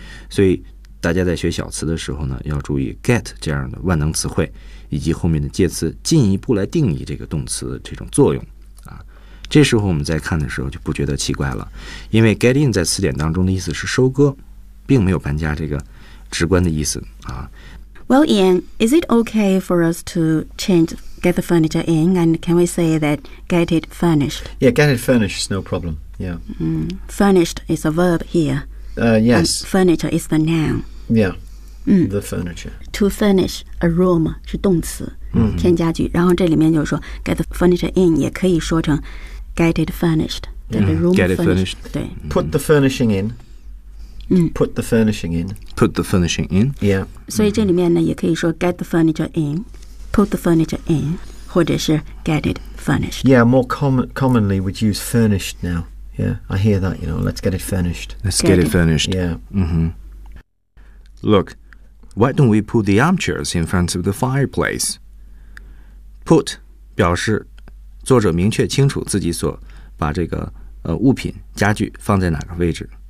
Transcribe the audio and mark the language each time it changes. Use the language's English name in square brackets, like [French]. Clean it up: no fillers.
[Chinese] 所以大家在学小词的时候呢，要注意 get 这样的万能词汇以及后面的介词进一步来定义这个动词的这种作用啊。这时候我们在看的时候就不觉得奇怪了，因为 get in 在词典当中的意思是收割，并没有搬家这个直观的意思啊。 [English] Well Ian, is it okay for us to change get the furniture in and can we say that get it furnished? Yeah, get it furnished is no problem. Yeah. Furnished is a verb here. Yes. And furniture is the noun. Yeah. The furniture. To furnish a room [Chinese] 是动词、添加具，然后这里面就是说 [English] get the furniture in [Chinese] 也可以说成 [English] get it furnished、 get it furnished, Mm-hmm. Put the furnishing in、put the furnishing in. Put the furnishing in. Yeah. [Chinese] 所以这里面呢也可以说 [English] get the furniture in, put the furniture in, [Chinese] 或者是 [English] get it furnished. Yeah, more commonly we'd use furnished now. Yeah, I hear that, you know, let's get it furnished. Let's get it furnished. Yeah. Look, why don't we put the armchairs in front of the fireplace? [Chinese] Put 表示作者明确清楚自己所把这个物品家具放在哪个位置。